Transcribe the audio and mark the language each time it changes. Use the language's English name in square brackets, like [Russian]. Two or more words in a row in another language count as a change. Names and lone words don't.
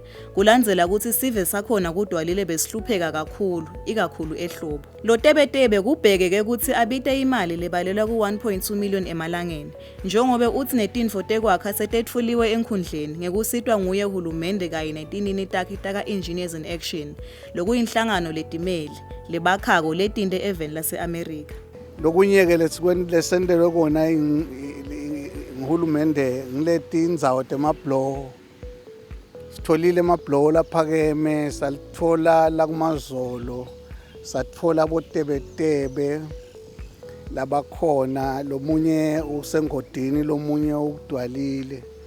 [Swati] Kulandzela ukuthi Sive sakhona kudwalile besihlupheka kakhulu, ikakhulu ehlobo. Lo Tebetebe kubhekeke ukuthi abite imali lebalelwa ku-1.2 million emalangeni. Njengoba uthi netindfo tekwakha setetfuliwe enkhundleni ngekusitwa nguye uhulumende kanye netinini takhe taka-Engineers in Action. Lokuyinhlangano letimeli lebakhako letinte eveni lase-America. Lokunyeke lesendelwe kona ngihulumende ngiletindzawo temabhloho sitholile emabhloho laphakeme salithola la kuMazolo satfola botebetebe labakhona, lomunye usengodini, lomunye ukudwalile.